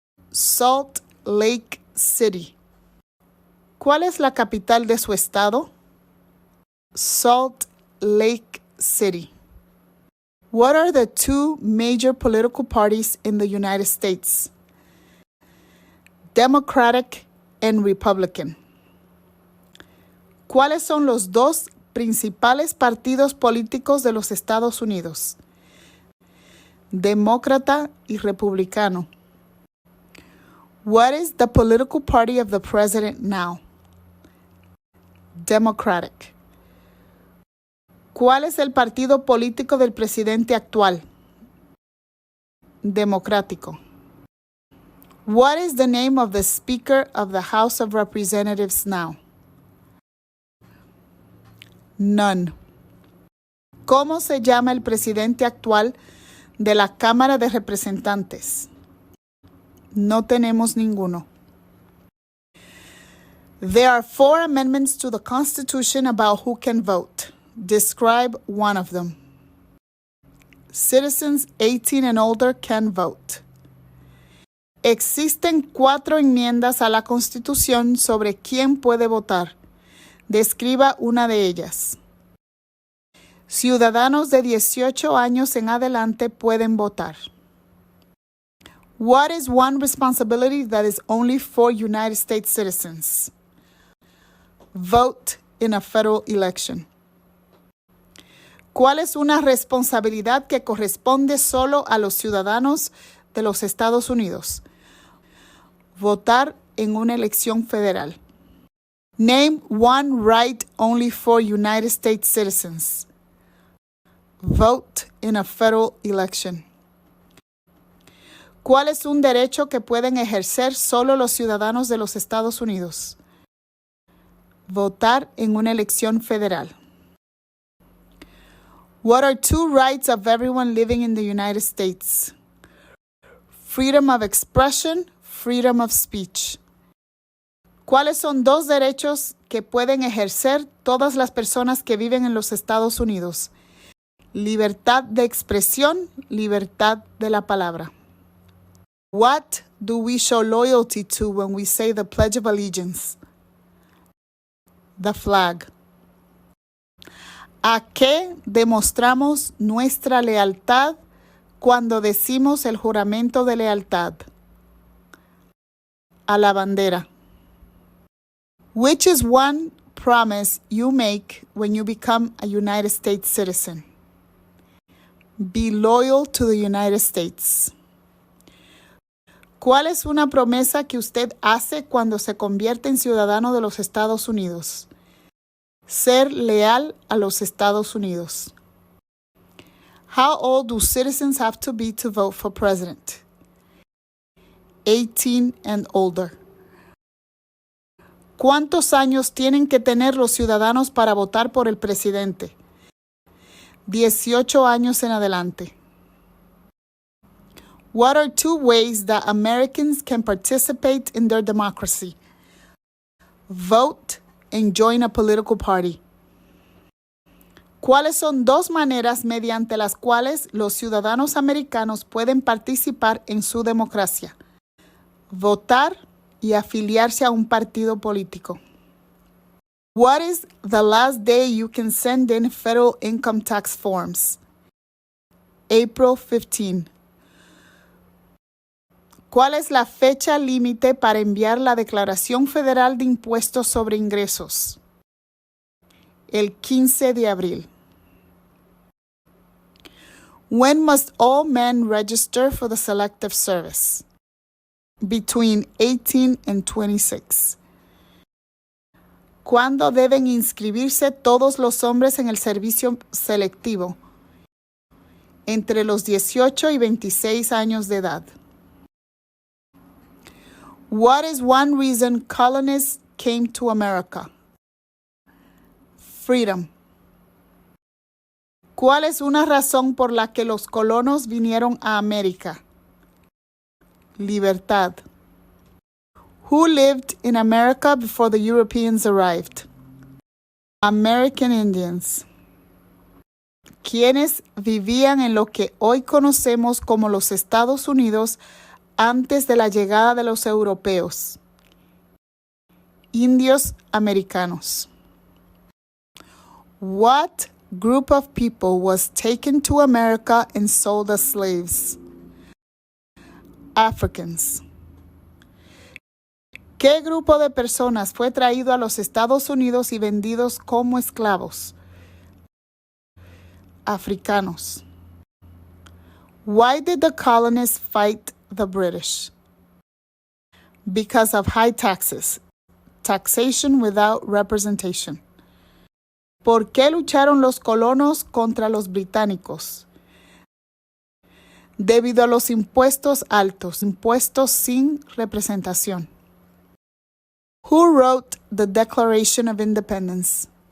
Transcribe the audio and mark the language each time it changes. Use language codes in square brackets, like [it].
[en] Salt Lake City. [es] ¿Cuál es la capital de su estado? [en] Salt Lake City. What are the two major political parties in the United States? Democratic and Republican. [es] ¿Cuáles son los dos principales partidos políticos de los Estados Unidos? Demócrata y Republicano. [en] What is the political party of the president now? Democratic. [es] ¿Cuál es el partido político del presidente actual? Democrático. [en] What is the name of the Speaker of the House of Representatives now? None. [es] ¿Cómo se llama el presidente actual de la Cámara de Representantes? No tenemos ninguno. [en] There are 4 amendments to the Constitution about who can vote. Describe one of them. Citizens 18 and older can vote. [es] Existen 4 enmiendas a la Constitución sobre quién puede votar. Describa una de ellas. Ciudadanos de 18 años en adelante pueden votar. [en] What is one responsibility that is only for United States citizens? Vote in a federal election. [es] ¿Cuál es una responsabilidad que corresponde solo a los ciudadanos de los Estados Unidos? Votar en una elección federal. [en] Name one right only for United States citizens. Vote in a federal election. [es] ¿Cuál es un derecho que pueden ejercer solo los ciudadanos de los Estados Unidos? Votar en una elección federal. [en] What are two rights of everyone living in the United States? Freedom of expression, freedom of speech. [es] ¿Cuáles son dos derechos que pueden ejercer todas las personas que viven en los Estados Unidos? Libertad de expresión, libertad de la palabra. [en] What do we show loyalty to when we say the Pledge of Allegiance? The flag. [es] ¿A qué demostramos nuestra lealtad cuando decimos el juramento de lealtad? A la bandera. [en] Which is one promise you make when you become a United States citizen? Be loyal to the United States. [es] ¿Cuál es una promesa que usted hace cuando se convierte en ciudadano de los Estados Unidos? Ser leal a los Estados Unidos. [en] How old do citizens have to be to vote for president? 18 and older. [es] ¿Cuántos años tienen que tener los ciudadanos para votar por el presidente? 18 años en adelante. [en] What are two ways that Americans can participate in their democracy? Vote and join a political party. [es] ¿Cuáles son dos maneras mediante las cuales los ciudadanos americanos pueden participar en su democracia? Votar y afiliarse a un partido político. [en] What is the last day you can send in federal income tax forms? April 15. [es] ¿Cuál es la fecha límite para enviar la Declaración Federal de Impuestos sobre Ingresos? El 15 de abril. [en] When must all men register for the Selective Service? Between 18 and 26. [es] ¿Cuándo deben inscribirse todos los hombres en el servicio selectivo? Entre los 18 y 26 años de edad. [en] What is one reason colonists came to America? Freedom. [es] ¿Cuál es una razón por la que los colonos vinieron a América? Libertad. [en] Who lived in America before the Europeans arrived? American Indians. [es] ¿Quiénes vivían en lo que hoy conocemos como los Estados Unidos antes de la llegada de los europeos? Indios americanos. [en] What group of people was taken to America and sold as slaves? Africans. [es] ¿Qué grupo de personas fue traído a los Estados Unidos y vendidos como esclavos? Africanos. [en] Why did the colonists fight the British? Because of high taxes, taxation without representation. [es] ¿Por qué lucharon los colonos contra los británicos? Debido a los impuestos altos, impuestos sin representación. [en] Who wrote the Declaration of Independence?